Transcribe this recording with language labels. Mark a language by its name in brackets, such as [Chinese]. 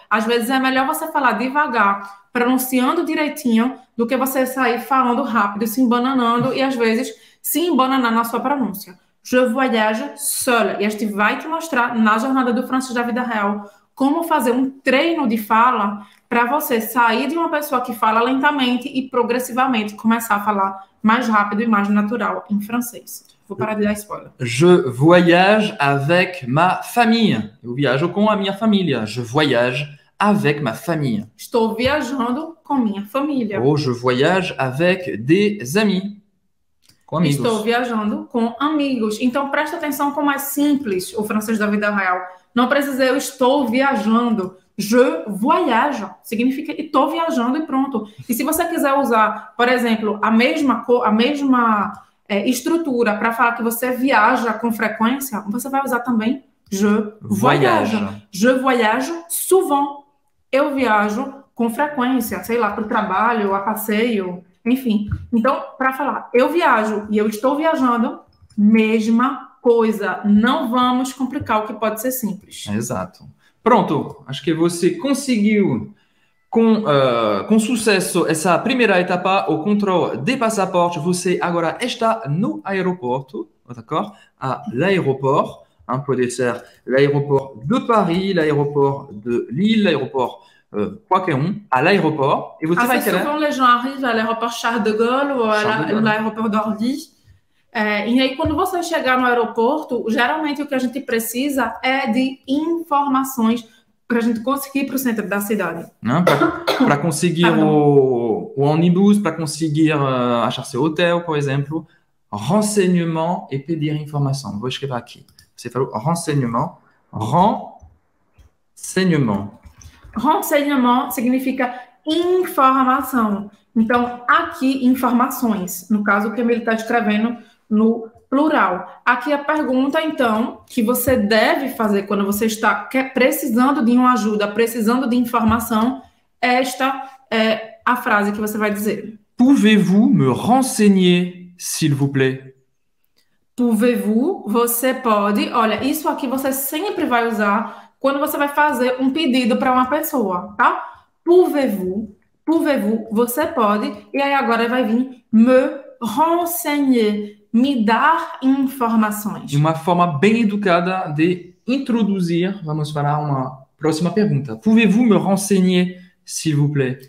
[Portuguese] Às vezes é melhor você falar devagar, pronunciando direitinho, do que você sair falando rápido, se embananando e às vezes se embananar na sua pronúncia. [French] Je voyage seul. [Portuguese] E a gente vai te mostrar na jornada do francês da vida real como fazer um treino de fala para você sair de uma pessoa que fala lentamente e progressivamente começar a falar mais rápido e mais natural em francês. Vou parar de dar spoiler. [French] Je voyage avec ma famille. [Portuguese] Eu viajo com a minha família. [French] Je voyage avec ma famille. [Portuguese] Estou viajando com minha família. [French] Ou je voyage avec des amis. [Portuguese] Com amigos. Estou viajando com amigos. Então, presta atenção como é simples o francês da vida real. Não precisa dizer eu estou viajando. [French] Je voyage. [Portuguese] Significa estou viajando e pronto. E se você quiser usar, por exemplo, a mesma estrutura para falar que você viaja com frequência, você vai usar também [French] je voyage. Je voyage souvent. [Portuguese] Eu viajo com frequência, sei lá, para o trabalho, a passeio, enfim. Então, para falar eu viajo e eu estou viajando, mesma coisa. Não vamos complicar o que pode ser simples. Exato. Pronto. Acho que você conseguiu com sucesso essa primeira etapa, o controle de passaporte. Você agora está no aeroporto, [French] d'accord? À l'aéroport. [Portuguese] Pode ser [French] l'aéroport de Paris, l'aéroport de Lille, l'aéroport qualquer à l'aéroport. Et vous Assez souvent, les gens arrivent à l'aéroport Charles de Gaulle ou à l'aéroport d'Orly. [Portuguese] E aí, quando você chegar no aeroporto, geralmente o que a gente precisa é de informações para a gente conseguir ir para o centro da cidade. Para conseguir o ônibus, para conseguir achar seu hotel, por exemplo. Renseignement e pedir informação. Vou escrever aqui. Você falou renseignement. [French] Renseignement. [Portuguese] Renseignement significa informação. Então, aqui, informações. No caso, o que ele está escrevendo no plural. Aqui a pergunta, então, que você deve fazer quando você está precisando de uma ajuda, precisando de informação, esta é a frase que você vai dizer. [French] Pouvez-vous me renseigner, s'il vous plaît? Pouvez-vous, [Portuguese] você pode. Olha, isso aqui você sempre vai usar quando você vai fazer um pedido para uma pessoa, tá? [French] Pouvez-vous, [Portuguese] você pode. E aí agora vai vir [French] me renseigner, [Portuguese] me dar informações. Uma forma bem educada de introduzir, vamos para uma próxima pergunta. [French] Pouvez-vous me renseigner, s'il vous plaît?